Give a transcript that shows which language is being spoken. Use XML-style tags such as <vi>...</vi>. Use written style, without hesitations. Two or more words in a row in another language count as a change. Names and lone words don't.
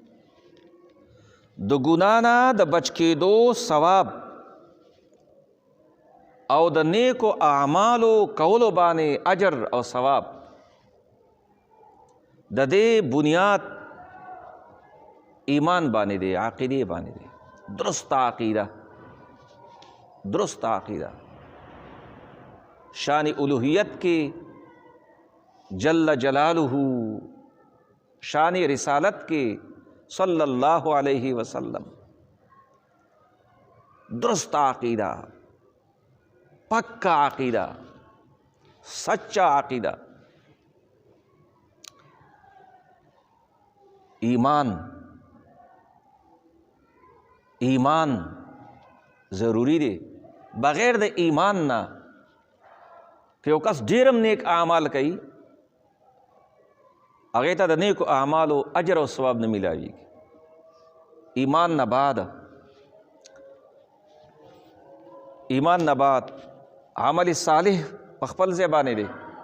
<ps>د ګناه نه د بچ کېدو ثواب او د نیکو اعمالو کولو باندې اجر او ثواب، د دې بنیاد ایمان باندې دی، عقیده باندې دی. درست عقیده، درست عقیده.</ps> <ur>شان الوہیت کے</ur> <ar>جل جلالہ،</ar> <ur>شان رسالت کے</ur> <ar>صلی اللہ علیہ وسلم،</ar> <ur>درست عقیدہ، پکا عقیدہ، سچا عقیدہ.</ur> <ps>ایمان ضروری دی. بغیر د ایمان نه که یو کس ډیرم نیک اعمال کوي، هغې ته د نیکو اعمالو اجر او ثواب نه میلاویږي. ایمان نه بعد عمل صالح په خپل ځای باندې دی.</ps>